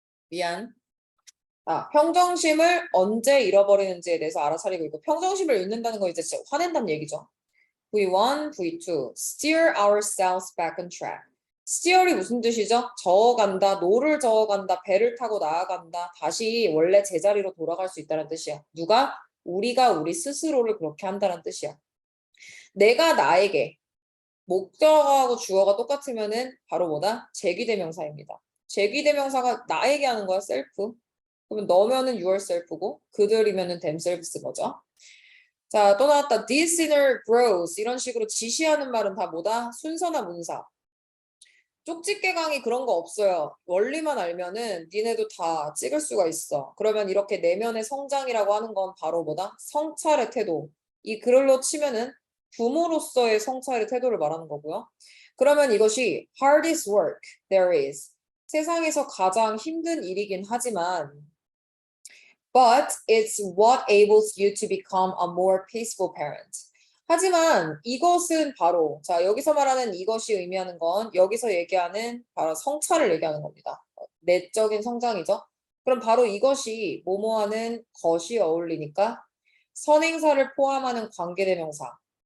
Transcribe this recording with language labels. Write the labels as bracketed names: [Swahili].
[Korean] 미안. 평정심을 언제 잃어버리는지에 대해서 알아차리고 있고 평정심을 잃는다는 거 이제 진짜 화낸다는 얘기죠. [English] V1, V2, steer ourselves back on track. [Korean] steer이 무슨 뜻이죠? 저어간다, 노를 저어간다, 배를 타고 나아간다, 다시 원래 제자리로 돌아갈 수 있다는 뜻이야. 누가? 우리가 우리 스스로를 그렇게 한다는 뜻이야. 내가 나에게 목적하고 주어가 똑같으면은 바로 뭐다? 제귀대명사입니다. 제귀대명사가 나에게 하는 거야, self. 그러면 너면은 yourself고 그들이면은 themselves 거죠. 자, 또 나왔다. [English] This inner grows. [Korean] 이런 식으로 지시하는 말은 다 뭐다? 순서나 문사. 쪽집게강의 그런 거 없어요. 원리만 알면은 니네도 다 찍을 수가 있어. 그러면 이렇게 내면의 성장이라고 하는 건 바로 뭐다? 성찰의 태도. 이 글로 치면은 부모로서의 성찰의 태도를 말하는 거고요. 그러면 이것이 [English] hardest work there is. [Korean] 세상에서 가장 힘든 일이긴 하지만 [English] But it's what enables you to become a more peaceful parent. [Korean] 하지만 이것은 바로 자 여기서 말하는 이것이 의미하는 건 여기서 얘기하는 바로 성찰을 얘기하는 겁니다. 내적인 성장이죠. 그럼 바로 이것이 뭐뭐하는 것이 어울리니까 선행사를 포함하는 관계대명사.